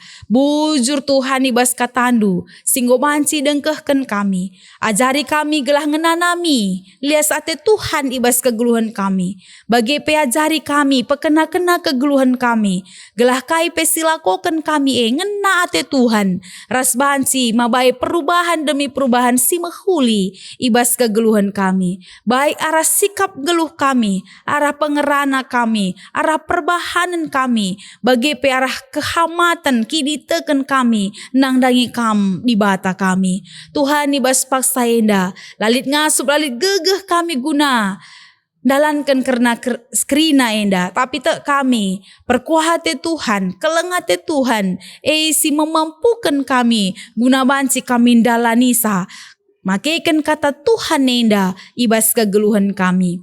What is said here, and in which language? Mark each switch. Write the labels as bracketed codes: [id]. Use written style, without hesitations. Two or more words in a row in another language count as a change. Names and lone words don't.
[btx] Bujur Tuhan ibas katandu. Singgo manci dengkehken kami. Ajari kami gelah ngenanami. Lias ate Tuhan ibas kegeluhan kami. Bagi peajari kami pekena-kena kegeluhan kami. Gelah kai pesilakoken kami ngena ate Tuhan. Ras banci mabai perubahan demi perubahan si mahuli. Ibas kegeluhan kami. Baik arah sikap geluh kami, arah pengerana kami, arah perbahanan kami, bagi pe arah kehamatan kini teken kami, nang dangi kam di bata kami. Tuhan ibas paksa enda, lalit ngasup lalit gegeh kami guna, dalankan karena skrina enda, tapi tak kami, perkuahate Tuhan, kelengate Tuhan, si memampukan kami, guna banci kami dalanisa, makaikan kata Tuhan enda ibas kegeluhan kami.